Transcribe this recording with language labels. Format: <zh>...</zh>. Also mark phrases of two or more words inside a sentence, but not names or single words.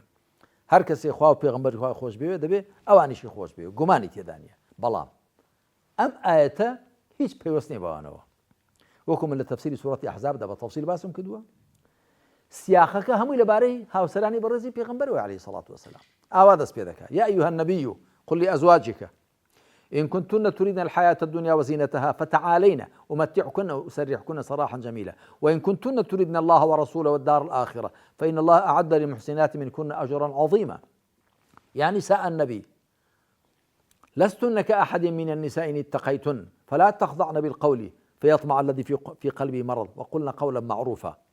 <ckb>هەر کەسێ خوا و پێغەمبەری خوا خۆش بێوێ دەبێ ئەوانیشی خۆش بێ، گومانی تێدا نییە. بەڵام ئەم ئایەتە هیچ پەیوەست نییە بەوانەوە، وەکو من لە تەفسیری سوورەتی ئەحزابدا بە تەفسیل باسم کردووە. سیاقەکە هەمووی لەبارەی هاوسەرانی بەڕێزی پێغەمبەرەوە</ckb> <ar>عەلەیهی سەڵات وسەلام.</ar> <ckb>ئاوا دەست پێ دەکات</ckb> <ar>یا ئەیها النەبیو قل لأزواجك إن كنتن تريدن الحياة الدنيا وزينتها فتعالين أمتعكن وأسرحكن سراحا جميلا وإن كنتن تريدن الله ورسوله والدار الآخرة فإن الله أعد للمحسنات منكن أجرا عظيما. يا نساء النبي لستن كأحد من النساء إن اتقيتن فلا تخضعن بالقول فيطمع الذي في قلبه مرض وقلن قولا معروفا.</ar>